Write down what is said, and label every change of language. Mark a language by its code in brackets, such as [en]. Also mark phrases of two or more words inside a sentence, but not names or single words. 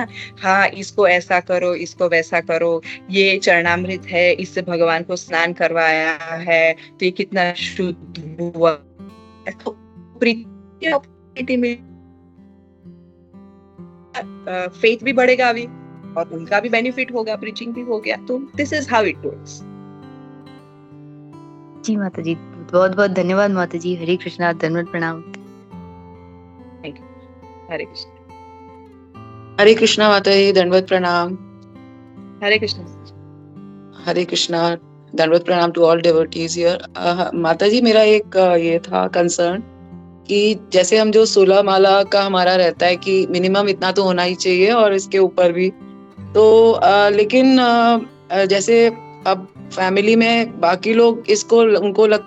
[hi] हाँ, इसको ऐसा करो, इसको वैसा करो, ये चरणामृत है, इससे भगवान को स्नान करवाया है, तो ये कितना शुद्ध हुआ, तो [en] preaching opportunity [hi] में फेथ भी बढ़ेगा अभी, और उनका भी बेनिफिट होगा, प्रीचिंग भी हो गया। [en] तो this is how it works. [hi] जी माता जी, बहुत बहुत धन्यवाद माता जी। हरे कृष्णा, धन्यवाद, प्रणाम। [en] thank you. [hi] हरे कृष्ण। हरे कृष्णा माता जी, दंडवत प्रणाम। हरे कृष्ण। हरे कृष्णा, दंडवत प्रणाम [en] to all devotees here. [hi] माता जी, मेरा एक ये था कंसर्न कि जैसे हम जो 16 माला का हमारा रहता है कि मिनिमम इतना तो होना ही चाहिए और इसके ऊपर भी, तो लेकिन जैसे अब फैमिली में बाकी लोग इसको, उनको लगता